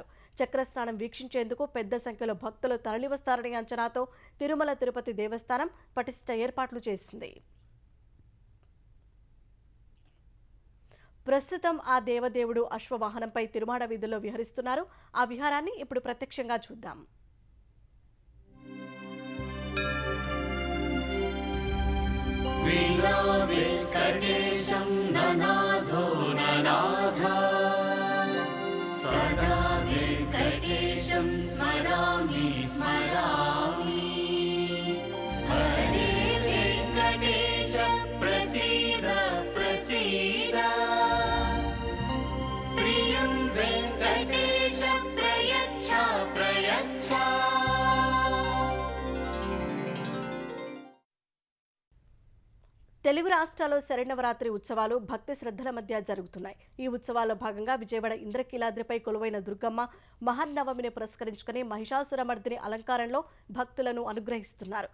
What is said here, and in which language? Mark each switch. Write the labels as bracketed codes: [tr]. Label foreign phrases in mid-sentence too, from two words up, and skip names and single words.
[te] చక్రస్నానం వీక్షించేందుకు పెద్ద సంఖ్యలో భక్తులు తరలివస్తారనే అంచనాతో తిరుమల తిరుపతి దేవస్థానం పటిష్ట ఏర్పాట్లు చేసింది. ప్రస్తుతం ఆ దేవదేవుడు అశ్వవాహనంపై తిరుమాడ వీధుల్లో విహరిస్తున్నారు. ఆ విహారాన్ని ఇప్పుడు ప్రత్యక్షంగా చూద్దాం. [sa] वीणा वेङ्कटेशं ननाथो ननाथ सदा वेङ्कटेशं स्मरामि स्मरामि हरे वेङ्कटेश प्रसीद प्रसीद प्रियं वेङ्कटेश प्रयच्छ प्रयच्छ. [te] తెలుగు రాష్ట్రాల్లో శరణవరాత్రి ఉత్సవాలు భక్తి శ్రద్ధల మధ్య జరుగుతున్నాయి. ఈ ఉత్సవాల్లో భాగంగా విజయవాడ ఇంద్రకీలాద్రిపై కొలువైన దుర్గమ్మ మహానవమిని పురస్కరించుకుని మహిషాసురమర్దిని అలంకారంలో భక్తులను అనుగ్రహిస్తున్నారు.